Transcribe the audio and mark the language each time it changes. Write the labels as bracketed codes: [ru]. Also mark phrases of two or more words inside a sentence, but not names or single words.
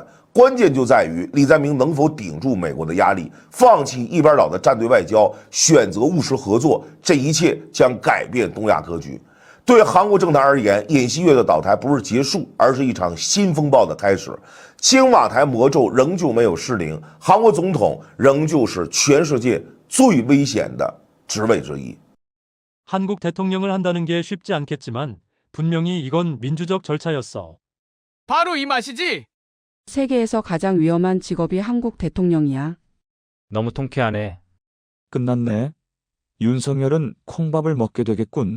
[zh] 关键就在于李在明能否顶住美国的压力，放弃一边倒的站队外交，选择务实合作，这一切将改变东亚格局。对韩国政坛而言，尹锡悦的倒台不是结束，而是一场新风暴的开始。青瓦台魔咒仍旧没有失灵，韩国总统仍旧是全世界最危险的职位之一。 [ko] 한국 대통령을 한다는 게 쉽지 않겠지만 분명히 이건 민주적 절차였어. 바로 이 맛이지. 세계에서 가장 위험한 직업이 한국 대통령이야. 너무 통쾌하네. 끝났네. 윤석열은 콩밥을 먹게 되겠군.